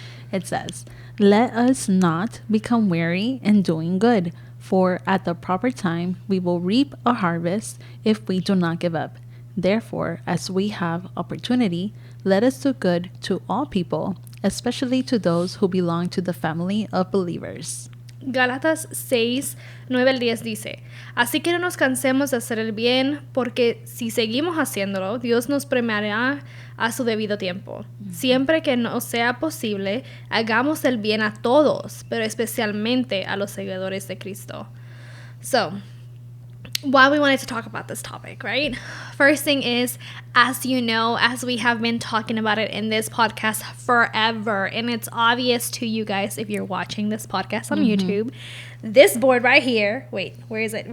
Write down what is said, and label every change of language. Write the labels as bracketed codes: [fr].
[en] It says, "Let us not become weary in doing good, for at the proper time we will reap a harvest if we do not give up. Therefore, as we have opportunity, let us do good to all people, especially to those who belong to the family of believers." [es] Gálatas 6:9-10 dice: Así que no nos cansemos de hacer el bien, porque si seguimos haciéndolo, Dios nos premiará a su debido tiempo. Siempre que nos sea posible, hagamos el bien a todos, pero especialmente a los seguidores de Cristo. [en] So, why we wanted to talk about this topic, right? First thing is, as you know, as we have been talking about it in this podcast forever, and it's obvious to you guys if you're watching this podcast on YouTube, this board right here, wait, where is it?